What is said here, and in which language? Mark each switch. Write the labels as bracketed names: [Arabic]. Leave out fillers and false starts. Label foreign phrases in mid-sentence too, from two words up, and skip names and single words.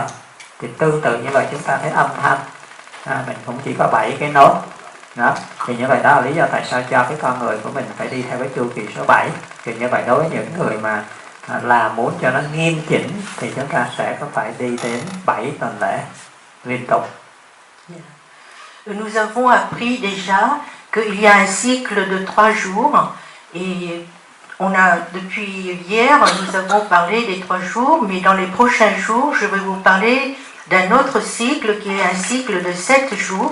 [Vietnamese] Thì tương tự như vậy chúng ta thấy âm thanh mình cũng chỉ có 7 cái nốt. Đó. Thì như vậy đó là lý do tại sao cho cái con người của mình phải đi theo cái chu kỳ số 7. Thì như vậy đối với những người mà là muốn cho nó nghiêm chỉnh thì chúng ta sẽ có phải đi đến 7 tuần lễ liên tục. [French] Nous avons appris déjà qu'il y a un cycle de 3 jours et depuis hier nous avons parlé des 3 jours, mais dans les prochains jours je vais vous parler d'un autre cycle qui est un cycle de 7 jours.